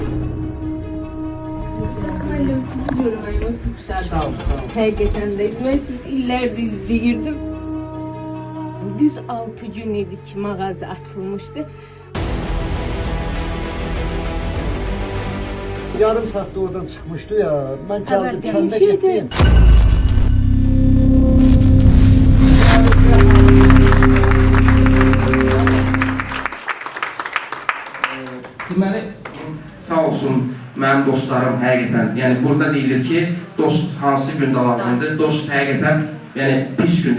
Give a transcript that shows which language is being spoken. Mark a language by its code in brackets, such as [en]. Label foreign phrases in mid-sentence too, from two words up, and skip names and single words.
[az] Müəllim, sizi görməyimə çox şadam. Sağ olun. Həqiqətən də. Mən sizi illərdir izləyirdim. Düz 6 gün idi ki, mağaza açılmışdı. [tr] Yarım saatte oradan çıkmıştı ya. Ben geldim, Evet, kendi şeydi. gittim. [az] Deməli, sağ olsun mənim dostlarım həqiqətən, yəni burada deyilir ki, dost hansı gündə lazımdır, dost həqiqətən pis gündür.